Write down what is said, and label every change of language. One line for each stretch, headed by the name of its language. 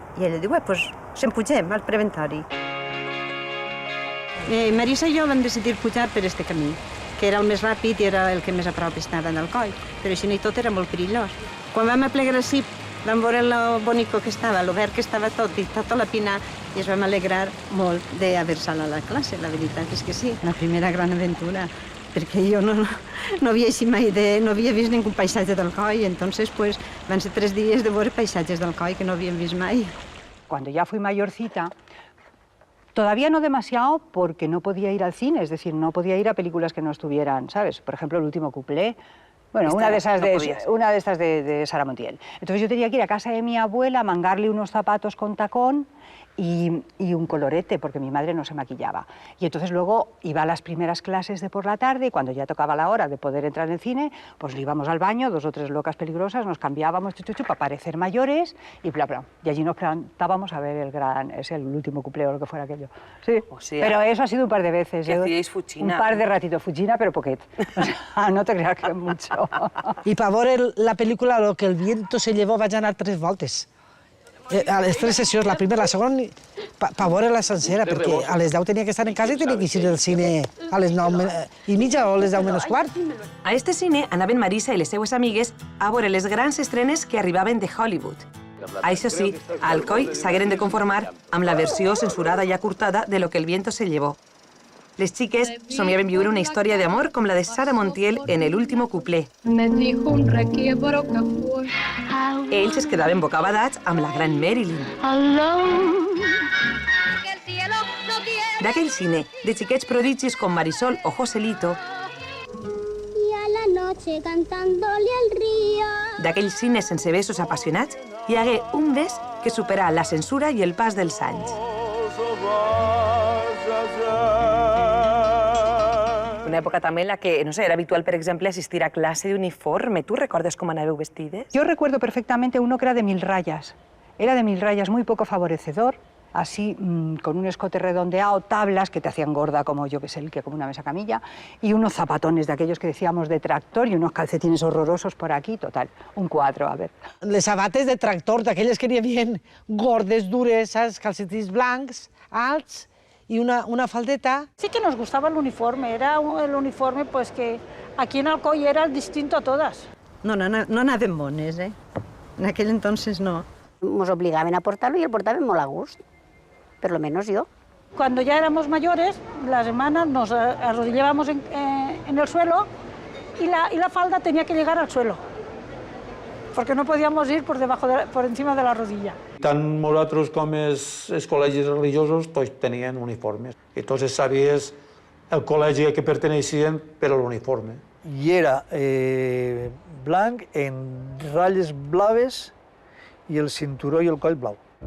Catalan: I ella diu, pues se'n pugem al preventori. Marisa i jo vam decidir pujar per este camí, que era el més ràpid i era el que més a prop estava del coll, però així i tot era molt perillós. Quan vam aplegar el cip, vam veure lo bonico que estava, lo verd que estava tot i tota la pina, i ens vam alegrar molt d'haver-se'n a la classe, la veritat és que sí, la primera gran aventura, perquè jo no havia vist ningú paisatge del coll, entonces pues van ser 3 dies de veure paisatges del coll que no havíem vist mai.
Spanish: Cuando ya fui mayorcita, todavía no demasiado porque no podía ir al cine, es decir, no podía ir a películas que no estuvieran, ¿sabes? Por ejemplo, El último cuplé, bueno, una de estas de Sara Montiel. Entonces yo tenía que ir a casa de mi abuela, mangarle unos zapatos con tacón y un colorete, porque mi madre no se maquillaba. Y entonces luego iba a las primeras clases de por la tarde y cuando ya tocaba la hora de poder entrar en el cine, pues íbamos al baño, 2 o 3 locas peligrosas, nos cambiábamos para parecer mayores y bla, bla. Y allí nos plantábamos a ver el último cuplé o lo que fuera aquello. Sí, o sea, pero eso ha sido un par de veces. ¿Qué hacíais, fuchina? Un par de ratitos, fuchina, pero poquet. O sea, no te creas que es mucho.
Catalan: I per veure la pel·lícula Lo que el viento se llevó vaig anar 3 voltes. A les 3 sessions, la primera, la segona, per veure-la sencera, perquè a les 10 tenia que estar en casa i tenia que ir al cine a les 9:30 o a les 10 menys quart. A este cine anaven Marisa i les seues amigues a veure les grans estrenes que arribaven de Hollywood. Això sí, al coll s'hagueren de conformar amb la versió censurada i acurtada de Lo que el viento se llevó. Les xiques somiaven viure una història d'amor com la de Sara Montiel en El último cuplé.
Spanish: Me dijo un requiebro que fue.
Catalan: Ells es quedaven bocabadats amb la gran Marilyn. D'aquell cine, de xiquets prodigis com Marisol o Joselito,
Spanish: Y a la noche cantándole al río.
Catalan: d'aquell cine sense besos apassionats, hi hagué un bes que superà la censura i el pas dels anys. Una època també en la que, no sé, era habitual, per exemple, assistir a classe d'uniforme. ¿Tú recordes cómo anàveu vestides?
Spanish: Yo recuerdo perfectamente uno que era de 1000 rayas. Era de 1000 rayas, muy poco favorecedor, así con un escote redondeado, tablas que te hacían gorda como yo que sé, que como una mesa camilla, y unos zapatones de aquellos que decíamos de tractor y unos calcetines horrorosos por aquí, total, un 4, a ver.
Catalan: Les sabates de tractor, d'aquelles que n'hi havia gordes, dures, saps? Calcetins blancs, alts, y una faldeta.
Spanish: Sí que nos gustaba el uniforme, era el uniforme pues que aquí en Alcoy era el distinto a todas.
Catalan: No anàvem mones, En aquell entonces no. Nos obligaven a portarlo y el portaven molt a gust,
Spanish: por lo menos yo. Cuando ya éramos mayores, las hermanas nos arrodillábamos en el suelo y la falda tenía que llegar al suelo, porque no podíamos ir por encima de la rodilla.
Catalan: Tant nosaltres com els col·legis religiosos tots tenien uniformes. Entonces sabies el col·legi a què perteneixien per l'uniforme. I era blanc en ratlles blaves i el cinturó i el coll blau.